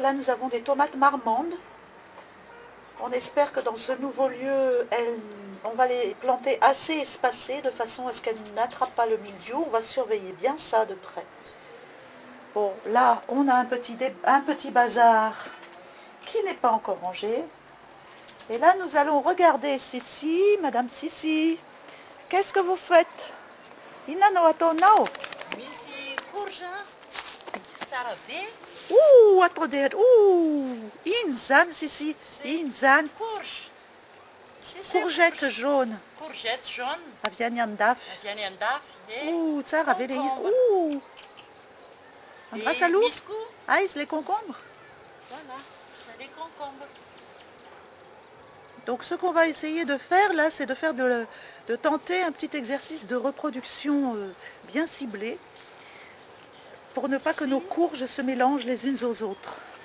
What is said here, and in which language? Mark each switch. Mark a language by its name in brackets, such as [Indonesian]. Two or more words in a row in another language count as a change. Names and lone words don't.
[French] Là nous avons des tomates marmandes. On espère que dans ce nouveau lieu, on va les planter assez espacées de façon à ce qu'elles n'attrapent pas le mildiou. On va surveiller bien ça de près. Bon, là, on a un petit bazar qui n'est pas encore rangé. Et là, nous allons regarder Sissi, Madame Sissi. Qu'est-ce que vous faites? [Malagasy] Ina no ato nao. Misy courge, tsara be. [French] Ouh, attendez, ouh, inzan Sissi, inzan. Courge. Courgette jaune. Courgette jaune. [Malagasy] Aviany andafy. Avy any andafy. Ouh, tsara be le izy. [French] Concombre. Ouh. Grâce à l'eau. [Malagasy] Misy koa, [French] Ah, les concombres. voilà, c'est les concombres. Donc ce qu'on va essayer de faire là, c'est de tenter un petit exercice de reproduction bien ciblé pour ne pas que nos courges se mélangent les unes aux autres.